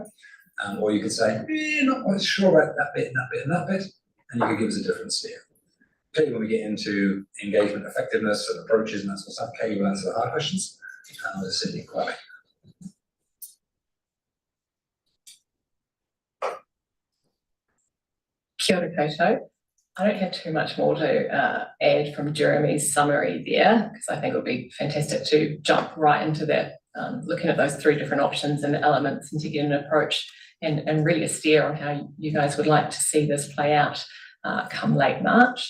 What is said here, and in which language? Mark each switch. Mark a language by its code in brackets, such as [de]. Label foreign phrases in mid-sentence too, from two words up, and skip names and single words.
[en] Or you could say, not quite sure about that bit and that bit and that bit, and you could give us a different steer. Clearly, when we get into engagement effectiveness and approaches and that sort of stuff, Kay will answer the hard questions, and I'll just sit here quietly. [mi] Kia ora koutou. [en] I don't have too much more to add from Jeremy's summary there, because I think it would be fantastic to jump right into that, looking at those three different options and elements and to get an approach and really a steer on how you guys would like to see this play out come late March.